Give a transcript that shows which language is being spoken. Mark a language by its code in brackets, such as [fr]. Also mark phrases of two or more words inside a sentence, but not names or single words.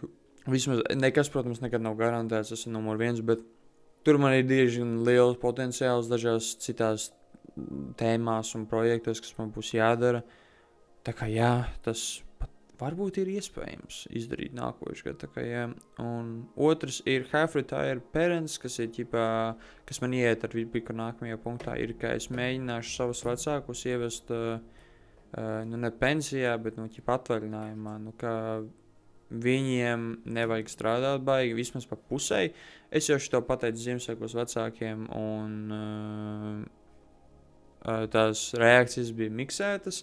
[lv] Vismaz nekas, protams, nekad nav garantēts, tas ir numur 1, bet tur man ir diezgan liels potenciāls dažās citās tēmās un projektos, kas man būs jādara. Tā kā jā, tas pat varbūt ir iespējams izdarīt nākošais gadu. Tā kā jā. Un otrs ir [en] half retire parents, [lv] kas ir ķipā, kas man iet ar visu nākamajā punktā, ir, ka es mēģināšu savus vecākus ievest, ne pensijā, bet ķipā atvaļinājumā, ka viņiem nevajag strādāt baigi, vismaz pa pusei. Es jau šito pateicu Ziemassvētkos vecākiem, un tās reakcijas bija miksētas.